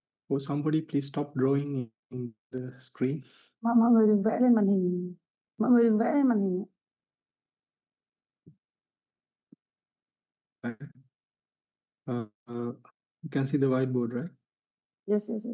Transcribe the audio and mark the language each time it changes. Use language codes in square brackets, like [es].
[en] Oh, somebody please stop drawing in the screen. [vi] Mọi người đừng vẽ lên màn hình. Mọi người đừng vẽ lên màn hình. [en] You can see the whiteboard, right? Yes.